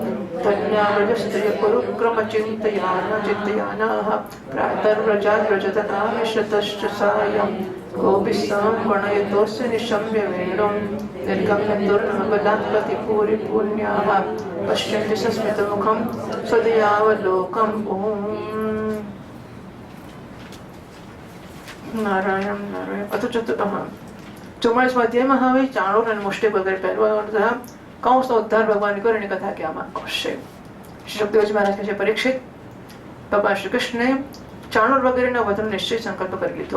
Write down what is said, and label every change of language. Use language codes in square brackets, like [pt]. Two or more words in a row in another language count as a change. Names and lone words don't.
[sa] धन्याव्रजस्त्रियकुरुक्रमचिन्तयानाः प्रातर्व्रजाद्व्रजतनामिश्रतश्च सायं गोपिस्तां गणयतोऽस्य निशम्य वेणुं निर्गम्यतुर्नबलात्पतिपूरिपुण्याः पश्यन्ति सस्मितमुखं सदयावलोकम् ॐ નારાયણ નારાયણ. [gu] અતો 44માં અધ્યાયમાં હવે ચાણોર અને મુષ્ટિક વગેરે પહેરવા કૌંસનો ઉદ્ધાર ભગવાન કર્યો એની કથા કહેવામાં આવશે. શ્રી સુખદેવજી મહારાજ કહે છે, પરીક્ષિત, ભગવાન શ્રી કૃષ્ણે ચાણોર વગેરેના વધનો નિશ્ચય સંકલ્પ કરી લીધો.